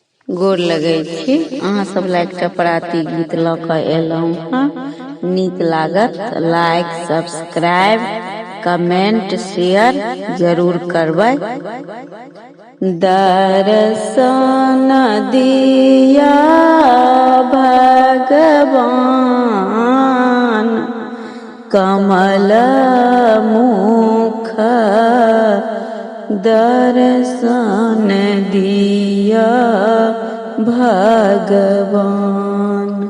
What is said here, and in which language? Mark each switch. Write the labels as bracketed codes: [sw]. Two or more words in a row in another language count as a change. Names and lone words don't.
[mai] गोर लगै छी। अहाँ सब ला एकटा पराती गीत लऽ कऽ एलहुँ हँ। नीक लागत [en] like subscribe comment share [mai] जरूर करबै। दर्शन दिया भगवान कमल मुख दर्शन दिया भगवान